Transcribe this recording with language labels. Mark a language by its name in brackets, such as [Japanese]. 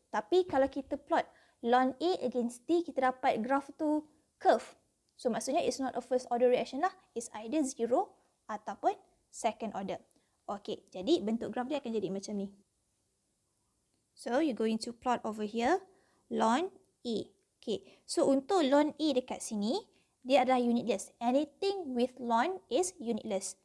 [Malay] Tapi kalau kita plot ln A against T, kita dapat graph tu curve. So maksudnya [English] it's not a first order reaction lah. It's either zero [Malay] ataupun [English] second order. [Malay] Okay, jadi bentuk graph dia akan jadi macam ni. [English] So you're going to plot over here ln A. [Malay] Okay, so untuk ln A dekat sini, dia adalah unitless. [English] Anything with ln is unitless.